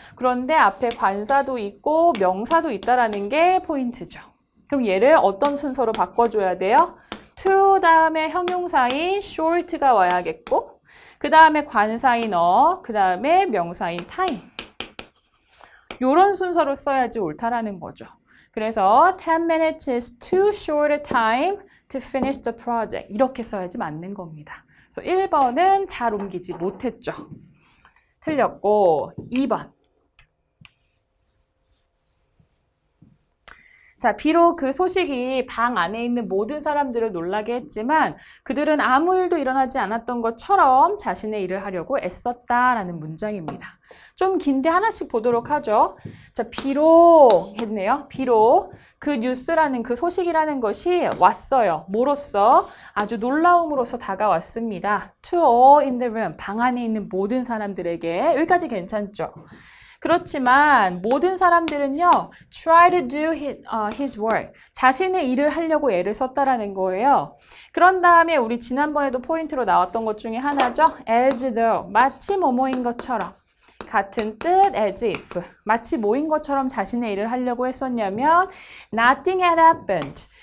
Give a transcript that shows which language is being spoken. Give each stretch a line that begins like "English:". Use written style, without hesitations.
Korean: 그런데 앞에 관사도 있고 명사도 있다라는 게 포인트죠. 그럼 얘를 어떤 순서로 바꿔줘야 돼요? to 다음에 형용사인 short가 와야겠고 그 다음에 관사인 그 다음에 명사인 time. 요런 순서로 써야지 옳다라는 거죠. 그래서
English: 10 minutes is too short a time to finish the project.
Korean: 이렇게 써야지 맞는 겁니다. 그래서 1번은 잘 옮기지 못했죠. 틀렸고 2번. 자, 비록 그 소식이 방 안에 있는 모든 사람들을 놀라게 했지만 그들은 아무 일도 일어나지 않았던 것처럼 자신의 일을 하려고 애썼다라는 문장입니다. 좀 긴데 하나씩 보도록 하죠. 자, 비록 했네요. 비록 그 뉴스라는 그 소식이라는 것이 왔어요. 뭐로써? 아주 놀라움으로써 다가왔습니다.
English: To all in the room.
Korean: 방 안에 있는 모든 사람들에게. 여기까지 괜찮죠? 그렇지만 모든 사람들은요,
English: try to do his work.
Korean: 자신의 일을 하려고 애를 썼다라는 거예요. 그런 다음에 우리 지난번에도 포인트로 나왔던 것 중에 하나죠. as though. 마치 뭐뭐인 것처럼. 같은 뜻, as if. 마치 뭐인 것처럼 자신의 일을 하려고 했었냐면
English: nothing had happened.